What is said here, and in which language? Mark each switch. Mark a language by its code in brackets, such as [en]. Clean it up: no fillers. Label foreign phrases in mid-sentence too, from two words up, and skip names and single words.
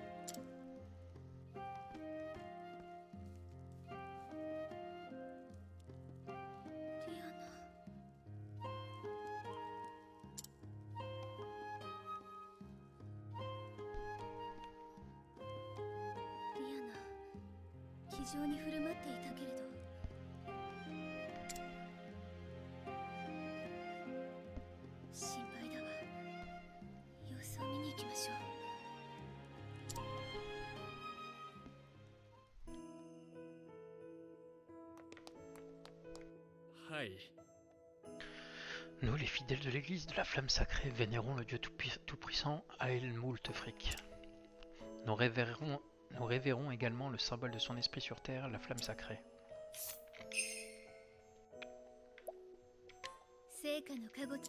[ja] リアナリアナ気丈に振る舞っていたけれど心配だわ様子を見に行きましょうはい [fr] Nous, les fidèles de l'église de la flamme sacrée, vénérons le Dieu tout-puissant Ael Moultefric. Nous révérons également le symbole de son esprit sur terre, la flamme sacrée. [ja] 成果のかご